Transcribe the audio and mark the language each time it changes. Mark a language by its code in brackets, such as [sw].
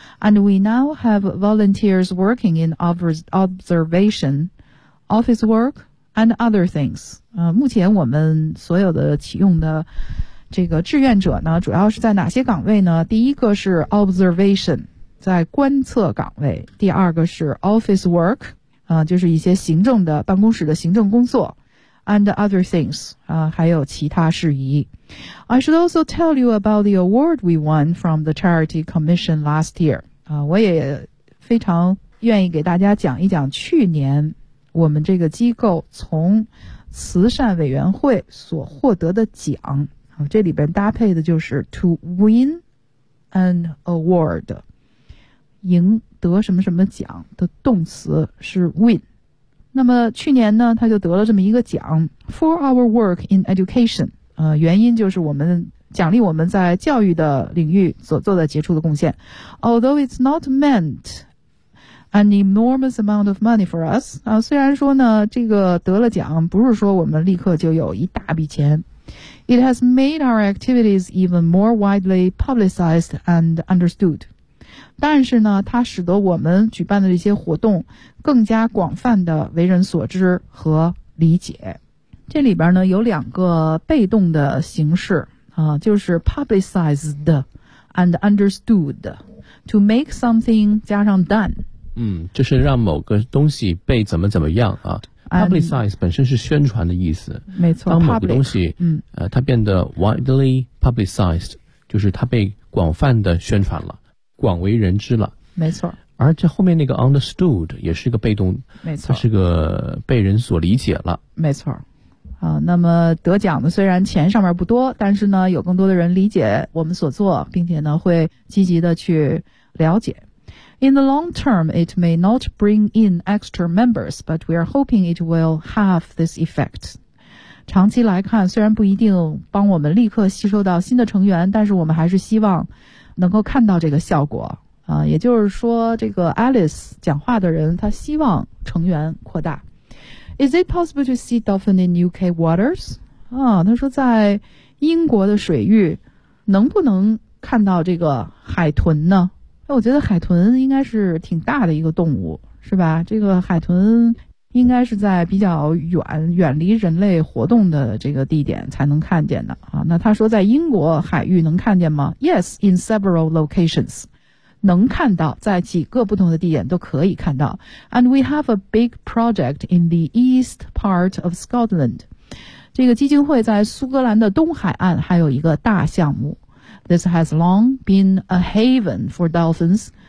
[en] And we now have volunteers working in observation, office work, and other things. [zh] 目前我们所有的启用的这个志愿者呢，主要是在哪些岗位呢？第一个是 observation， 在观测岗位。第二个是 office work， 就是一些行政的办公室的行政工作。 [en] And other things, [zh] 还有其他事宜。 [en] I should also tell you about the award we won from the Charity Commission last year. [zh] 我也非常愿意给大家讲一讲去年我们这个机构从慈善委员会所获得的奖。这里边搭配的就是 to win an award， 赢得什么什么奖的动词是 win。那么去年呢，他就得了这么一个奖 ， [en] For our work in education， [zh] 原因就是我们奖励我们在教育的领域所做的杰出的贡献。 [en] Although it's not meant an enormous amount of money for us， [zh] 虽然说呢，这个得了奖不是说我们立刻就有一大笔钱。 It has made our activities even more widely publicized and understood。但是呢，它使得我们举办的这些活动更加广泛的为人所知和理解。这里边呢有两个被动的形式就是 [en] publicized and understood， to make something [zh] 加上 done。嗯，就是让某个东西被怎么怎么样啊。 Publicize 本身是宣传的意思。没错。当某个东西它变得 [en] widely publicized， [zh] 就是它被广泛的宣传了。广为人知了，没错。而这后面那个 understood 也是个被动，没错，它是个被人所理解了，没错。那么得奖的虽然钱上面不多，但是呢，有更多的人理解我们所做，并且呢，会积极的去了解。 [en] In the long term, it may not bring in extra members, but we are hoping it will have this effect. [zh] 长期来看，虽然不一定帮我们立刻吸收到新的成员，但是我们还是希望能够看到这个效果啊。也就是说，这个 Alice 讲话的人，他希望成员扩大。 [en] Is it possible to see dolphin in UK waters？ [zh] 啊，他说在英国的水域能不能看到这个海豚呢？我觉得海豚应该是挺大的一个动物，是吧？这个海豚。应该是在比较远离人类活动的这个地点才能看见的啊。那他说在英国海域能看见吗 ？ [en] Yes, in several locations， [zh] 能看到，在几个不同的地点都可以看到。 [en] And we have a big project in the east part of Scotland。 [zh] 这个基金会在苏格兰的东海岸还有一个大项目。 [en] This has long been a haven for dolphins。